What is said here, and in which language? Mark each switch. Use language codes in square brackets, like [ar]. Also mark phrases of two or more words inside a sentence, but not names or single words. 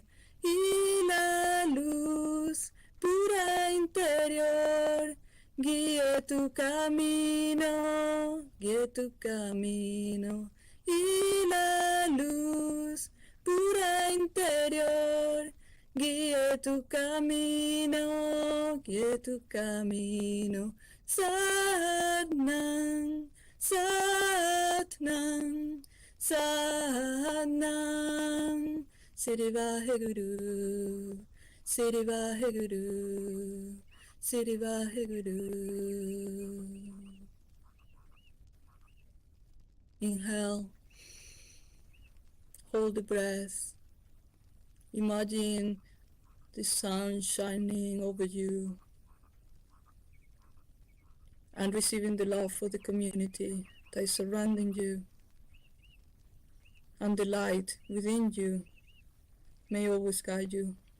[es] Y la luz pura interior guíe tu camino, y la luz pura interior guíe tu camino. [pa] ਸਤਿਨਾਮ, ਸਤਿਨਾਮ, ਸਤਿਨਾਮ, ਸਿਰੀ ਵਾਹਿਗੁਰੂ, ਸਿਰੀ ਵਾਹਿਗੁਰੂ. ਸਿਰੀ ਵਾਹਿਗੁਰੂ. [en] Inhale, hold the breath. Imagine the sun shining over you and receiving the love for the community that is surrounding you, and the light within you may always guide you.